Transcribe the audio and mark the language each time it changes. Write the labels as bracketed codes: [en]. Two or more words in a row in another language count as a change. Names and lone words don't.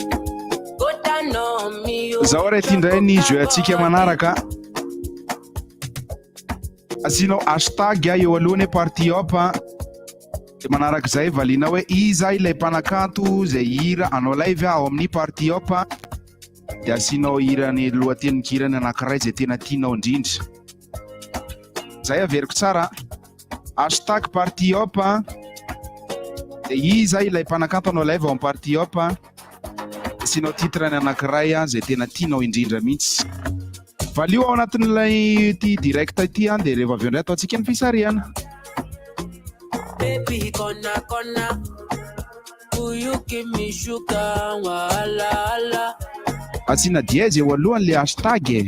[en] Go down on me. [mg] Zaho ray tindray ny jeu atsika manaraka. Asinao hashtag eo alohany party up dia manarak'izay valiana hoe iza ilay mpanakanto zay hira anao live ao amin'ny party up dia asinao hirany lohatenin-kirany anankiray zay tena tianao indrindra. Zay averiko tsara hashtag party up dia iza ilay mpanakanto anao live ao amin'ny party up asinao titrany anankiray zay tena tianao indrindra mihitsy. Valio ao anatin'ilay ty direct ity dia rehefa avy eo indray ataontsika ny fisarihana. [en] Baby, kona, will you give me sugar, wala. [mg] Asina dièse eo alohan'le hashtag